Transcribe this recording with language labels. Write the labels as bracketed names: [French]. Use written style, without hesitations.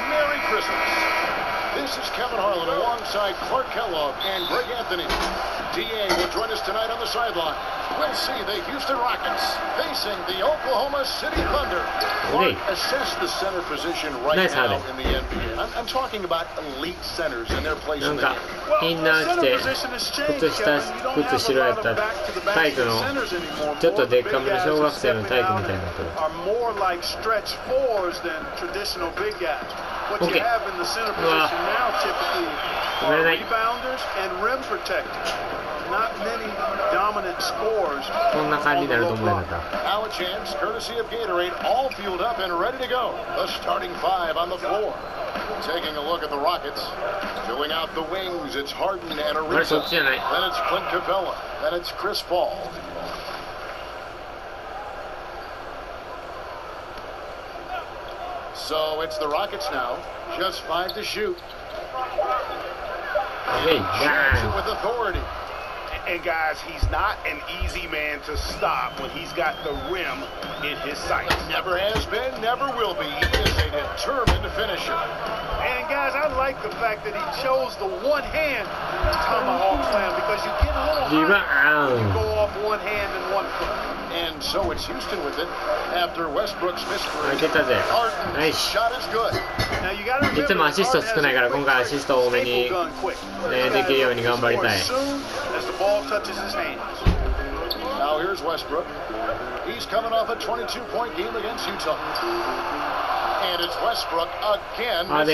[English] This is Kevin Harlan alongside Clark Kellogg and Greg Anthony. DA will join us tonight on the sideline. We'll see the Houston Rockets facing the Oklahoma City Thunder. Clark, assess the center position right now in the NBA. I'm talking about elite centers and their place in the game. [Japanese] インナー着て靴白やったタイプのちょっとでっかめの小学生のタイプみたいなと。 [English] What you have in the center position now typically are rebounders and rim protectors. Not many dominant scorers. [Japanese] こんな感じになると思わなかった。 [English] Now a chance, courtesy of Gatorade, all fueled up and ready to go. The starting five on the floor. Taking a look at the Rockets. Filling out the wings, it's Harden and Ariza. Then it's Clint Capella. Then it's Chris Paul. So it's the Rockets now. Just 5 to shoot. Shoots it with authority. And guys, he's not an easy man to stop when he's got the rim in his sights. Never has been, never will be. He is a determined finisher. And guys, I like the fact that he chose the one-hand tomahawk slam because you get a little high when you go off one hand and one foot. And so it's Houston with it after Westbrook's mystery. Nice shot is good. Now you got to remember, [Japanese] いつもアシスト少ないから今回アシスト多めに、できるように頑張りたい。 [English] Now here's Westbrook. He's coming off a 22-point game against Utah. And it's Westbrook again.